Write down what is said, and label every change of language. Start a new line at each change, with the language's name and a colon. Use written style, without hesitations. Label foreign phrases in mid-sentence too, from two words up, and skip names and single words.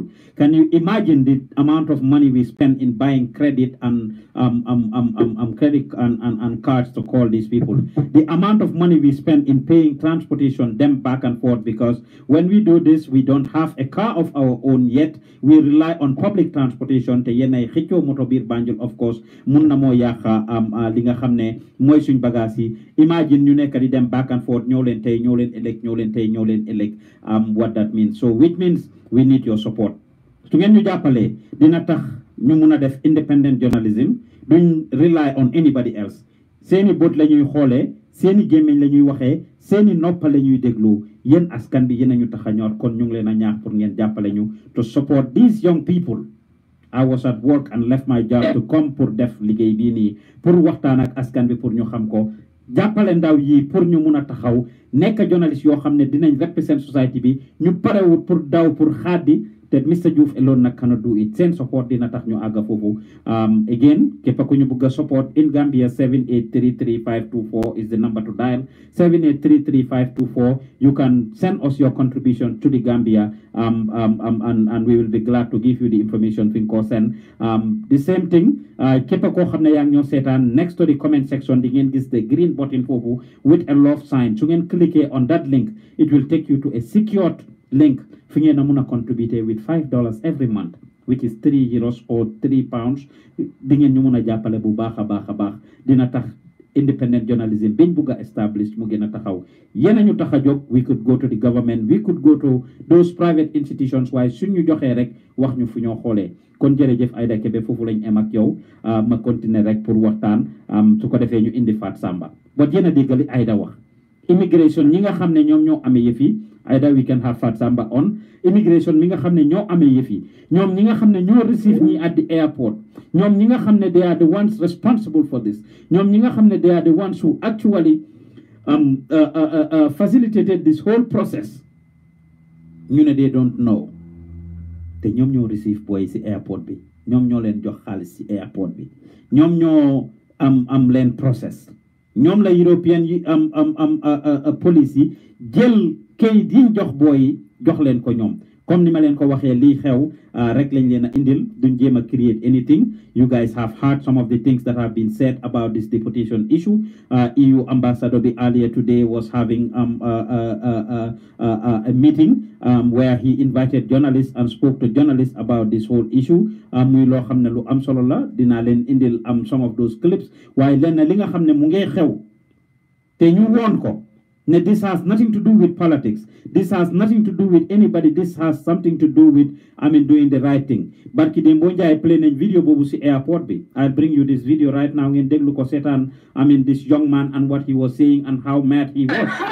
English: Can you imagine the amount of money we spend in buying credit and credit and cards to call these people? The amount of money we spend in paying transportation them back and forth, because when we do this, we don't have a car of our own yet. We rely on public transportation.
Wolof: Te yenay xëccoo moto biir Banjul,
English: of course,
Wolof: mun na moo yàqa li nga xam ne mooy suñ bagage yi. Imagine ñu nekk di dem
English: back and forth
Wolof: ñoo leen tey ñoo leen elect
English: what that means. So which means we need your support.
Wolof: Su ngeen ñu jàppalee dina tax ñu mun a def
English: independent journalism,
Wolof: duñ
English: rely on anybody else.
Wolof: Seeni bët la ñuy xoolee, seeni gémmiñ la ñuy waxee, seeni noppa la ñuy déglu. Yéen askan bi yéen a ñu tax a ñor, kon ñu ngi leen a ñaax pour ngeen jàppale ñu
English: to support these young people. I was at work and left my job to come
Wolof: pour def liggéey bii nii pour waxtaan ak askan bi pour ñu xam ko. Jàppale ndaw yi pour ñu mun a taxaw nekk journaliste yoo xam ne dinañ
English: represent society
Wolof: bi ñu parewut pour daw pour xaadi te Mr.
English: Diouf alone nag cannot do it.
Wolof: Seen support dina tax ñu àgga foofu. Again, képp ku ñu bëgg a
English: support in Gambia 7833524 is the number to dial.
Wolof: 7833524.
English: You can send us your contribution to the Gambia and we will be glad to give you the information
Wolof: fi nga ko
English: send. The same thing,
Wolof: képp koo xam ne yaa ngi ñoo seetaan,
English: next to the comment section
Wolof: di ngeen gis
English: the green button foofu with a love sign.
Wolof: Su ngeen
English: cliquer on that link, it will take you to a secured link.
Wolof: Fi ngeen a mun a
English: contribute with $5 every month, which is €3 or £3.
Wolof: Di ngeen ñu mun a jàppale bu baax a baax dina tax
English: independent journalism
Wolof: biñ bugg a establish mu gën a taxaw. Yéen a ñu tax a jóg.
English: We could go to the government, we could go to those private institutions,
Wolof: waaye suñ ñu joxee rek wax ñu fu ñoo xoolee. Kon jërëjëf Aida Kebe, foofu lañ em ak yow ma continuer rek pour waxtaan su ko defee ñu indi Fat Samba. But yéen a déggali Aida wax immigration ñi nga xam ne ñoom ñoo amee yëf yi
English: either we can have
Wolof: Fat Samba
English: on immigration
Wolof: mi nga xam ne ñoo amee yëf yi ñoom ñi nga xam ne ñoo receive ñi
English: at the airport
Wolof: ñoom ñi nga xam ne
English: they are the ones responsible for this
Wolof: ñoom ñi nga xam ne
English: they are the ones who actually facilitated this whole process
Wolof: ñu ne
English: they don't know
Wolof: te ñoom ñoo receive boy si airport bi ñoom ñoo leen jox xaalis si airport bi ñoom ñoo am leen process ñoom la European yi police yi jël kayit yi jox boy yi jox leen ko ñoom comme ni ma leen ko waxee lii xew rek lañ leen a indil duñ jéem a
English: create anything you guys have heard some of the things that have been said about this deportation issue EU ambassador earlier today was having a meeting where he invited journalists and spoke to journalists about this whole issue
Wolof: muy loo xam ne lu am solo la dinaa leen indil
English: some of those clips
Wolof: waaye leen li nga xam ne mu ngay xew te ñu woon ko ne
English: this has nothing to do with politics. This has nothing to do with anybody. This has something to do with, doing the right thing. Barki Dembonja, I played a video
Wolof: bobu si airport bi.
English: I'll bring you this video right now.
Wolof: Ngeen déglu ko seetaan,
English: this young man and what he was saying and how mad he was.